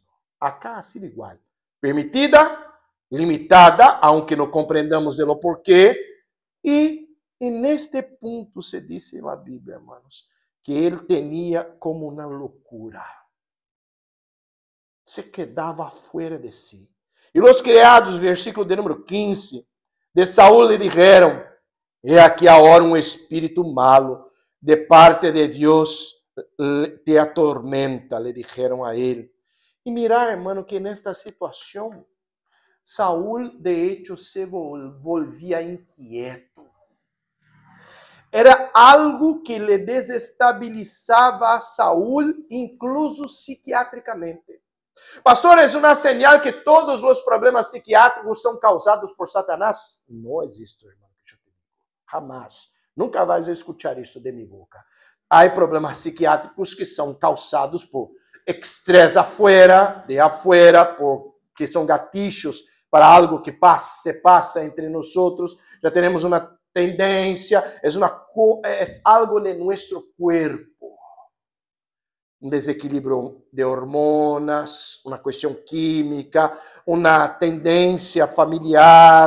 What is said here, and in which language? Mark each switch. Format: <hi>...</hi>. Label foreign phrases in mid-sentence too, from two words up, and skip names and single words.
<es>Acá ha sido igual, permitida, limitada, aunque no comprendamos de lo porquê, y en este punto se dice en la Biblia, hermanos, que él tenía como una locura.</es> <pt>Se quedava fora de si. E os criados, versículo de número 15, de Saúl lhe disseram:</pt> <es>he aqui</es> <pt>agora um espírito malo, de parte de Deus te atormenta, lhe disseram a ele. E</pt> <es>mirar, hermano,</es> <pt>que nesta situação,</pt> <es>Saúl, de hecho, se volvia inquieto.</es> <pt>Era algo que lhe desestabilizava a Saúl, incluso psiquiatricamente. Pastor, é uma señal que todos os problemas psiquiátricos são causados por Satanás? Não existe, irmão. Jamás. Nunca vais escuchar isso de minha boca. Há problemas psiquiátricos que são causados por estresse</pt> <es>afuera, de afuera,</es> <pt>que são gatilhos para algo que se passa entre nós. Já temos uma tendência, é algo de nosso corpo. Um desequilíbrio de hormonas, uma questão química, uma tendência familiar.</pt>